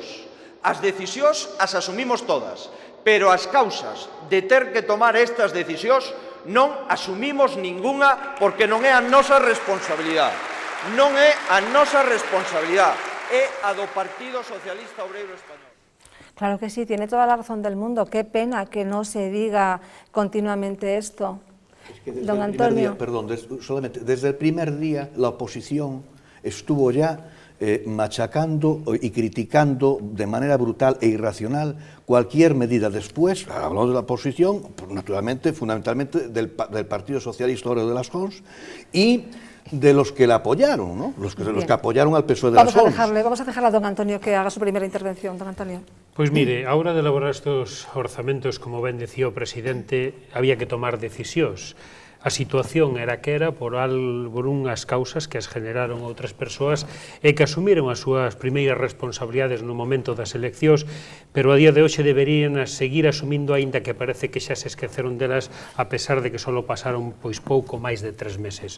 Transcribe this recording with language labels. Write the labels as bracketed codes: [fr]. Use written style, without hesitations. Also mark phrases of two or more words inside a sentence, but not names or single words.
[gl] As decisións as asumimos todas, pero as causas de ter que tomar estas decisións non asumimos ningunha porque non é a nosa responsabilidade. Non é a nosa responsabilidade, é a do Partido Socialista Obreiro Español. [es] Claro que sí, tiene toda la razón del mundo. Qué pena que no se diga continuamente esto. Es que Don Antonio. Solamente desde el primer día la oposición estuvo ya machacando y criticando de manera brutal e irracional cualquier medida. Después, hablamos de la oposición, naturalmente, fundamentalmente del Partido Socialista Obrero de las Jons y de los que la apoyaron, ¿no? Los que apoyaron al PSOE de las Jons. Vamos a dejar a don Antonio que haga su primera intervención. Don Antonio. [gl] Pois mire, a hora de elaborar estes orzamentos, como ben decía o presidente, había que tomar decisións. A situación era que era por unhas causas que as generaron outras persoas e que asumiron as súas primeiras responsabilidades no momento das eleccións, pero a día de hoxe deberían seguir asumindo, aínda que parece que xa se esqueceron delas, a pesar de que só pasaron pois pouco máis de 3 meses.